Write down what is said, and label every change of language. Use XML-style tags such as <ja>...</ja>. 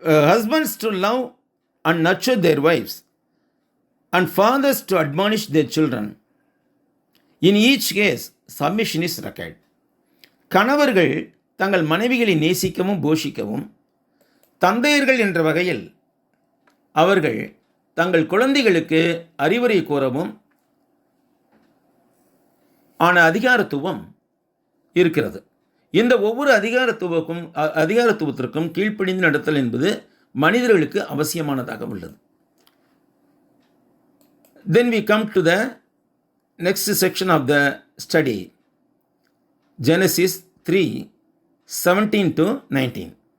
<en>Husbands to love and nurture their wives, and fathers to admonish their children. In each case, submission is required.</en> <ta>கணவர்கள் தங்கள் மனைவிகளை நேசிக்கவும் போஷிக்கவும், தந்தையர்கள் என்ற வகையில் அவர்கள் தங்கள் குழந்தைகளுக்கு அறிவுரை கூறவும் ஆன அதிகாரத்துவம் இருக்கிறது. இந்த ஒவ்வொரு அதிகாரத்துவத்திற்கும் கீழ்ப்படிந்து நடத்தல் என்பது மனிதர்களுக்கு அவசியமானதாக உள்ளது.</ta> <en>Then we come to the next section of the study, Genesis 3:17-19.</en>